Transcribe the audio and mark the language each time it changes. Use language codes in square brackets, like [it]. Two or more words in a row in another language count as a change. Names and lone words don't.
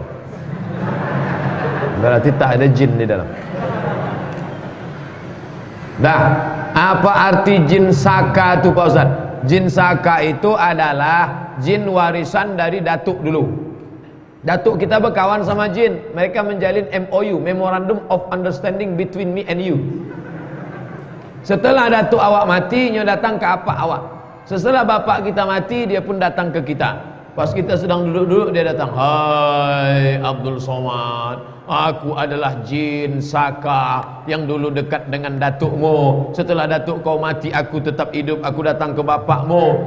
[id] Berarti tak ada jin di dalam. Dah, apa arti jin saka itu Pak Ustaz? Jin saka itu adalah jin warisan dari datuk dulu. Datuk kita berkawan sama jin. Mereka menjalin MOU, [en] Memorandum of Understanding between me and you. [min] Setelah datuk awak mati, nyo datang ke apa awak. [id] Setelah bapak kita mati, dia pun datang ke kita. Pas kita sedang duduk-duduk, dia datang. Hai Abdul Somad, aku adalah jin saka yang dulu dekat dengan datukmu. Setelah datuk kau mati, aku tetap hidup. Aku datang ke bapakmu.